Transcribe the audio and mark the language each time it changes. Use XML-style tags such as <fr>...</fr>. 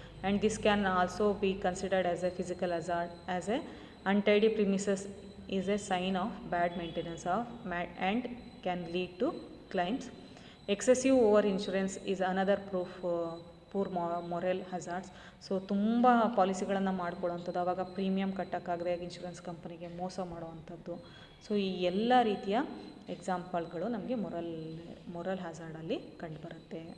<en>And this can also be considered as a physical hazard as a untidy premises is a sign of bad maintenance and can lead to claims. Excessive over insurance is another proof poor moral hazards.</en> <kn>So ತುಂಬ ಪಾಲಿಸಿಗಳನ್ನು ಮಾಡ್ಕೊಳ್ಳೋವಂಥದ್ದು, ಆವಾಗ premium ಕಟ್ಟೋಕ್ಕಾಗದೆ insurance ಕಂಪನಿಗೆ ಮೋಸ ಮಾಡುವಂಥದ್ದು. So ಈ ಎಲ್ಲ ರೀತಿಯ ಎಕ್ಸಾಂಪಲ್ಗಳು ನಮಗೆ moral ಹಜಾರ್ಡಲ್ಲಿ ಕಂಡುಬರುತ್ತೆ.</kn>